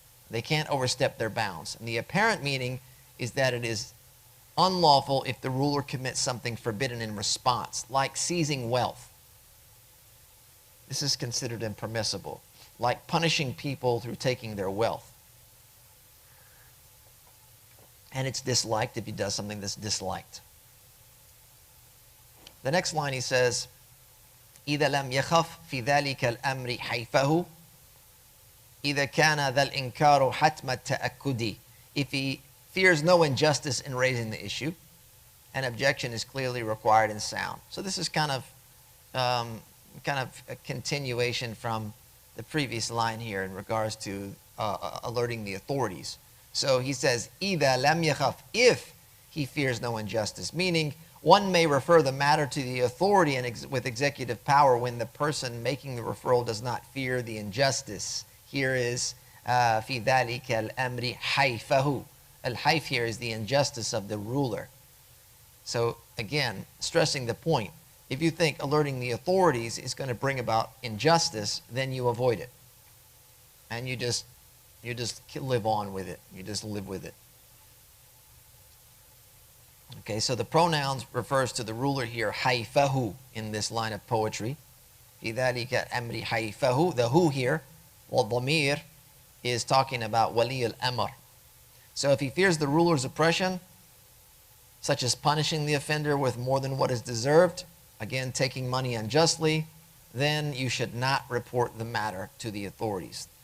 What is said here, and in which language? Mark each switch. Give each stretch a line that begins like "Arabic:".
English: They can't overstep their bounds. And the apparent meaning is that it is unlawful if the ruler commits something forbidden in response, like seizing wealth. This is considered impermissible, like punishing people through taking their wealth. And it's disliked if he does something that's disliked. The next line he says,
Arabic: إذا لم يخف في ذلك الأمر حيفه إذا كان ذا الإنكار حتم التأكد.
English: If he fears no injustice in raising the issue, an objection is clearly required and sound. So this is kind of a continuation from the previous line here in regards to alerting the authorities. So he says,
Arabic: إذا لم يخف,
English: if he fears no injustice, meaning one may refer the matter to the authority with executive power when the person making the referral does not fear the injustice. Here is
Arabic: في ذلك الأمر حيفه.
English: Al-hayf here is the injustice of the ruler. So again, stressing the point, if you think alerting the authorities is going to bring about injustice, then you avoid it. And you just live on with it. You just live with it. Okay, so the pronouns refers to the ruler here, hayfahu, in this line of poetry.
Arabic: في ذلك الأمر hayfahu.
English: The who here, wal-dhamir, is talking about wali al-amr. So if he fears the ruler's oppression, such as punishing the offender with more than what is deserved, again, taking money unjustly, then you should not report the matter to the authorities.